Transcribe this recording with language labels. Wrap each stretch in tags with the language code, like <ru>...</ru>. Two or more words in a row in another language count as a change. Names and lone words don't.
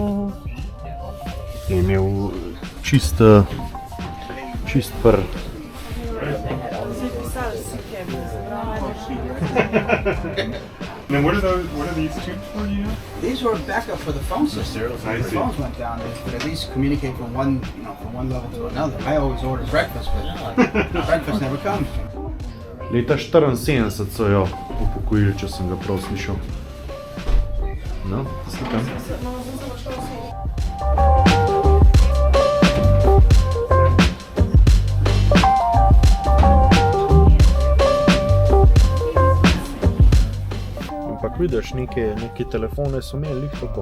<sl>Je imel čist pr.</sl> <en>Then what are these tubes for, do you know? These were backup for the phone system. I If the see. phones went down, they could at least communicate from one level to another. I always order breakfast, but breakfast never comes.</en> <sl>Leta 74 so jo upokojili, če sem ga prav slišal. No, slikam. Ampak vidiš, neke telefone so imeli lih tako.</sl>